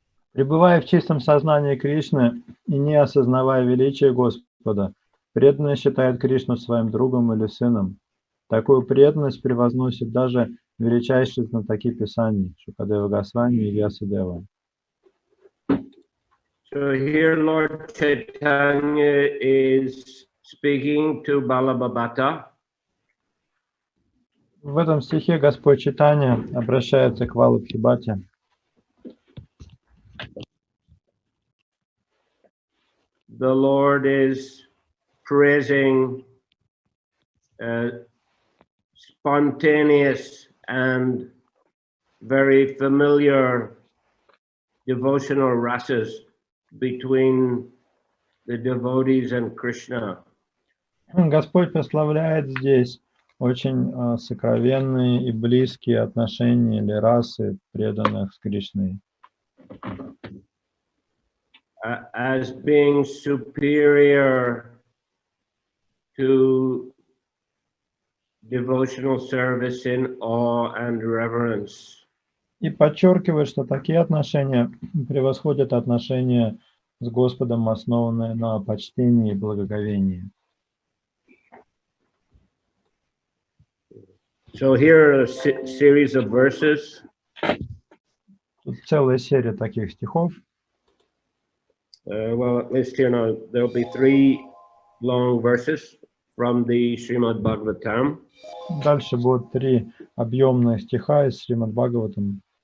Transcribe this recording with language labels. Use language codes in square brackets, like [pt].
[ru] Пребывая в чистом сознании Кришны и не осознавая величия Господа, преданный считает Кришну своим другом или сыном. Такую преданность превозносит даже величайшие знатоки Писаний Шукадева Госвами и Вьясадева. [en] So here Lord Chaitanya is speaking to Balabhabata. [ru] В этом стихе Господь Чайтанья обращается к Валабхибхате. [en] The Lord is praising spontaneous and very familiar devotional rasas between the devotees and Krishna. [ru] Господь прославляет здесь очень сокровенные и близкие отношения или расы преданных с Кришной. [en] As being superior to devotional service in awe and reverence. [ru] И подчеркивает, что такие отношения превосходят отношения с Господом, основанные на почтении и благоговении. [en] So here are a series of verses. [ru] Тут целая серия таких стихов. [en] Well, at least here now, there'll be 3 long verses from the Srimad Bhagavatam. [ru] Дальше будут 3 объемных стиха из Шримад Бхагаватам.